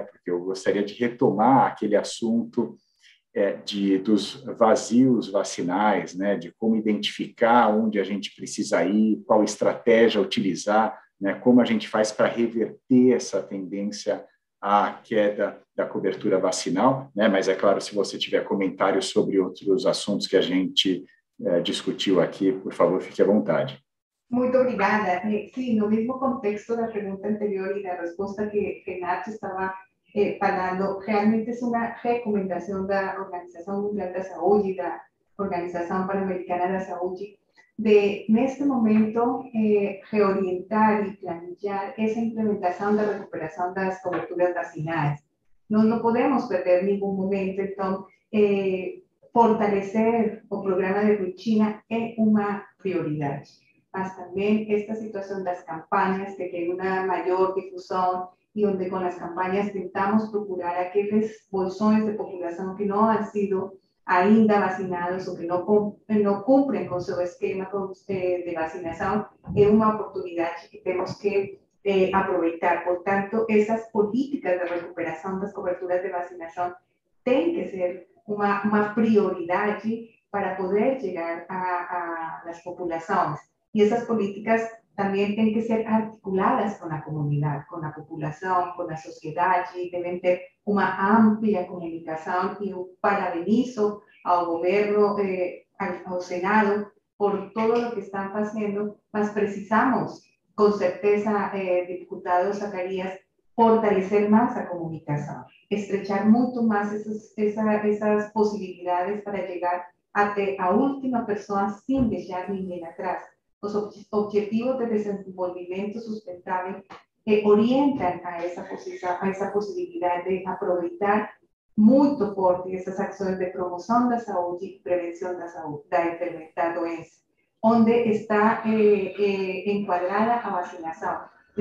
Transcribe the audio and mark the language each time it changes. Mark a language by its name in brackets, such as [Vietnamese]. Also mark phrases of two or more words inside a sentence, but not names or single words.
[Portuguese] Porque eu gostaria de retomar aquele assunto dos vazios vacinais, né, de como identificar onde a gente precisa ir, qual estratégia utilizar, né, como a gente faz para reverter essa tendência à queda da cobertura vacinal, né, mas é claro, se você tiver comentários sobre outros assuntos que a gente discutiu aqui, por favor, fique à vontade. Muito obrigada. Sim, no mesmo contexto da pergunta anterior e da resposta que Nath estava falando, [Spanish] realmente es una recomendación de la Organización Mundial de la Salud y de la Organización Panamericana de la Salud de, en este momento, reorientar y planillar esa implementación de recuperación de las coberturas vacinales. No podemos perder ningún momento, entonces, fortalecer el programa de rutina es una prioridad. Mas también esta situación de las campañas, de que hay una mayor difusión y donde con las campañas intentamos procurar aquellos bolsones de población que no han sido [Portuguese] ainda vacinados [Spanish] o que no cumplen con su esquema de vacinación, es una oportunidad que tenemos que aprovechar. Por tanto, esas políticas de recuperación de las coberturas de vacinación tienen que ser una prioridad para poder llegar a las poblaciones. Y esas políticas también tienen que ser articuladas con la comunidad, con la población, con la sociedad, y deben tener una amplia comunicación. Y yo parabenizo al gobierno, al Senado, por todo lo que están haciendo, [Portuguese] mas precisamos, [Spanish] con certeza, diputado Zacarías, fortalecer más la comunicación, estrechar mucho más esas posibilidades para llegar hasta la última persona sin dejar ninguém atrás. Los objetivos de desenvolvimiento sustentable orientan a esa posibilidad de aprovechar muy fuerte esas acciones de promoción de la salud y prevención de la salud, de la enfermedad, doença, donde está encuadrada a vacinación.